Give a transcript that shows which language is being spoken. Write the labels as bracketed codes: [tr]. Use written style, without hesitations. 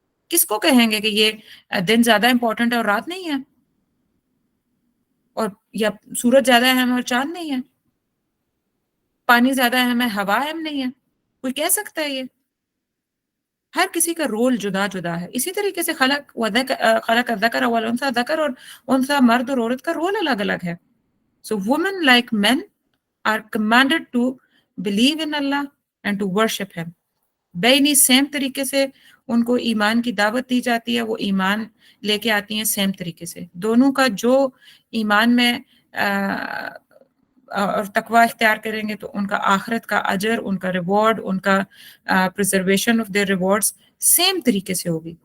[ur] کس کو کہیں گے کہ یہ دن زیادہ امپورٹنٹ ہے اور رات نہیں ہے، اور یا سورج زیادہ اہم ہے اور چاند نہیں ہے، پانی زیادہ اہم ہے، ہوا اہم نہیں ہے؟ کوئی کہہ سکتا ہے یہ؟ ہر کسی کا رول جدا جدا ہے. اسی طریقے سے [ar] خلق الذکر والانثیٰ، [ur] ذکر اور انثیٰ، مرد اور عورت کا رول الگ الگ ہے. [en] So women like men are commanded to believe in Allah and to worship him. [ur] بینی سیم طریقے سے ان کو ایمان کی دعوت دی جاتی ہے، وہ ایمان لے کے آتی ہیں سیم طریقے سے. دونوں کا جو ایمان میں اور تقوی اختیار کریں گے تو ان کا آخرت کا اجر، ان کا ریوارڈ، ان کا [en] preservation of their rewards [ur] same طریقے سے ہوگی.